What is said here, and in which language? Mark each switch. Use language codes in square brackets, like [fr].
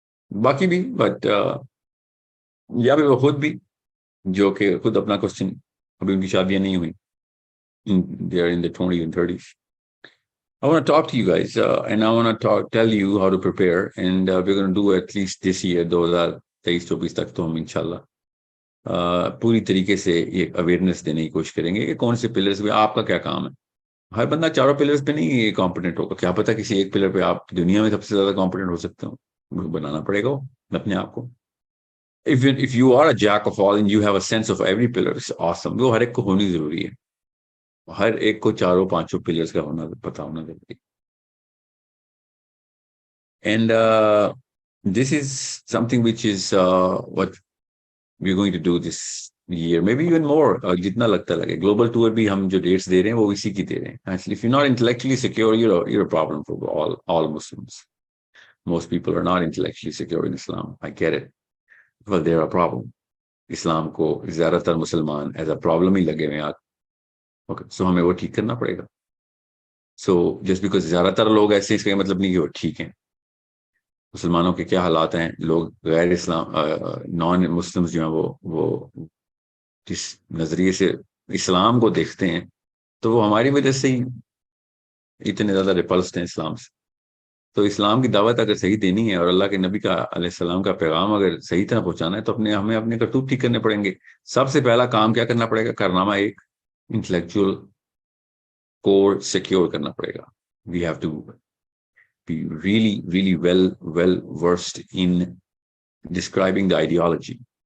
[ur] باقی بھی بٹ یا بھی وہ خود بھی جو کہ خود اپنا کوشچن ابھی ان کی شادیاں نہیں ہوئی. [en] They are in the 20s and 30s. I want to talk to you guys and I want to tell you how to prepare and we're going to do at least this year 2023-24 [ur] تک تو ہم انشاءاللہ پوری طریقے سے یہ awareness دینے کی کوشش کریں گے کہ کون سے پلرز پہ آپ کا کیا کام ہے. ہر بندہ چاروں پلرز پہ نہیں کمپیٹنٹ ہوگا. کیا پتا کسی ایک پلر پہ آپ دنیا میں سب سے زیادہ کمپیٹنٹ ہو سکتے ہو. بنانا پڑے گا اپنے آپ کو. [en] If you are a jack of all and you have a sense of every pillar, it's awesome. [ur] وہ ہر ایک کو ہونی ضروری ہے. ہر ایک کو چاروں پانچوں پلرز کا ہونا پتا ہونا ضروری. [en] And this is something which is what we're going to do this year, maybe even more. [ur] جتنا لگتا لگے. گلوبل ٹور بھی ہم جو ڈیٹس دے رہے ہیں وہ اسی کی دے رہے ہیں. [en] Actually, if you're not intellectually secure, you're a problem for all Muslims. Most people are not intellectually secure in Islam. I get it. Well, they're a problem. [ur] اسلام کو زیادہ تر مسلمان [en] as a problem [ur] ہی لگے ہوئے ہیں. [en] okay, so [ur] ہمیں وہ ٹھیک کرنا پڑے گا. [en] so just because [ur] زیادہ تر لوگ ایسے اس کا مطلب نہیں کہ وہ ٹھیک ہیں. مسلمانوں کے کیا حالات ہیں. لوگ غیر اسلام نان مسلمز جو ہیں وہ جس نظریے سے اسلام کو دیکھتے ہیں تو وہ ہماری وجہ سے ہی اتنے زیادہ ریپلسڈ ہیں اسلام سے. تو اسلام کی دعوت اگر صحیح دینی ہے اور اللہ کے نبی کا علیہ السلام کا پیغام اگر صحیح طرح پہنچانا ہے تو ہمیں اپنے کرتوت ٹھیک کرنے پڑیں گے. سب سے پہلا کام کیا کرنا پڑے گا؟ کارنامہ ایک انٹلیکچوئل کور سیکیور کرنا پڑے گا. [en] We have to be really well versed in describing the ideology.